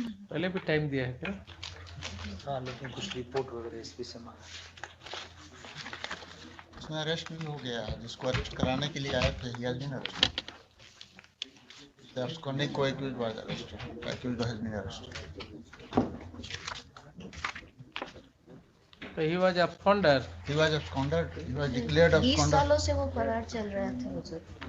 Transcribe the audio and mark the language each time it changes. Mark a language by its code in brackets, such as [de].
[hi] पहले भी टाइम दिया है क्या? हाँ, लेकिन कुछ रिपोर्ट वगैरह एसपी से मांगा। उसमें अरेस्ट भी हो गया, जिसको अरेस्ट कराने के लिए आए थे [en] He has been arrested. Absconding co-accused was arrested. Accused has been arrested. तो he was absconder. He was absconded. He was declared 20 absconded. [hi] सालों से वो फरार चल रहा था हुजूर।